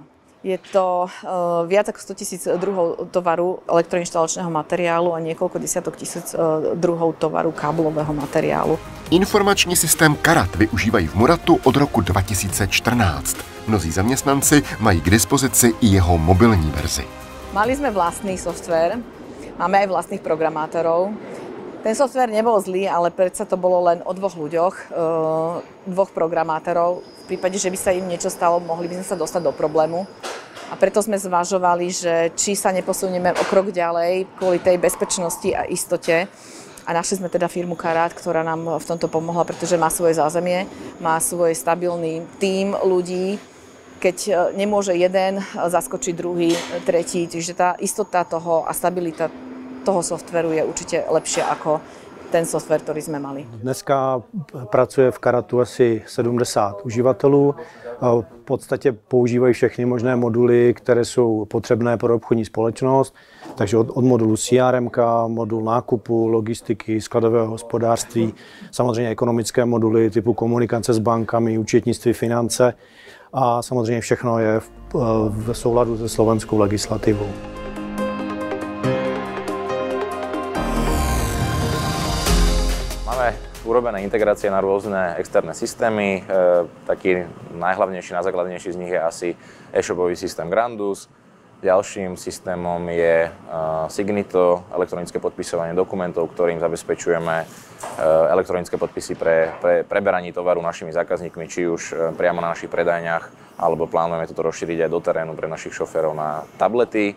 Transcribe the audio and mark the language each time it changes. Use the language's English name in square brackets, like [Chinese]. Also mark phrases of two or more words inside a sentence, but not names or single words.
[Slovak] Je to viac ako 100 000 druhov tovaru elektroinštalačného materiálu a niekoľko desiatok tisíc druhov tovaru káblového materiálu. [Czech] Informační systém Karat využívají v Muratu od roku 2014. Mnozí zaměstnanci mají k dispozici i jeho mobilní verzi. [Slovak] Mali sme vlastný software, máme aj vlastných programátorov. Ten software nebol zlý, ale predsa to bolo len o dvoch ľuďoch, dvoch programátorov. V prípade, že by sa im niečo stalo, mohli by sme sa dostať do problému. A preto sme zvažovali, že či sa neposunieme o krok ďalej kvôli tej bezpečnosti a istote. A našli sme teda firmu Karat, ktorá nám v tomto pomohla, pretože má svoje zázemie, má svoj stabilný tím ľudí. Keď nemôže jeden, zaskočiť druhý, tretí. Čiže tá istota toho a stabilita toho softwaru je určite lepšie ako ten software, ktorý sme mali. [Czech] Dneska pracuje v Karatu asi 70 uživatelů. V podstatě používají všechny možné moduly, které jsou potřebné pro obchodní společnost. Takže od modulu CRM, modul nákupu, logistiky, skladového hospodářství, samozřejmě ekonomické moduly typu komunikace s bankami, účetnictví, finance a samozřejmě všechno je v souladu se slovenskou legislativou. [Slovak] Urobené integrácie na rôzne externé systémy. Taký najhlavnejší, najzákladnejší z nich je asi e-shopový systém Grandus. Ďalším systémom je Signito, elektronické podpisovanie dokumentov, ktorým zabezpečujeme elektronické podpisy pre preberanie tovaru našimi zákazníkmi, či už priamo na našich predajniach, alebo plánujeme toto rozšíriť aj do terénu pre našich šoférov na tablety.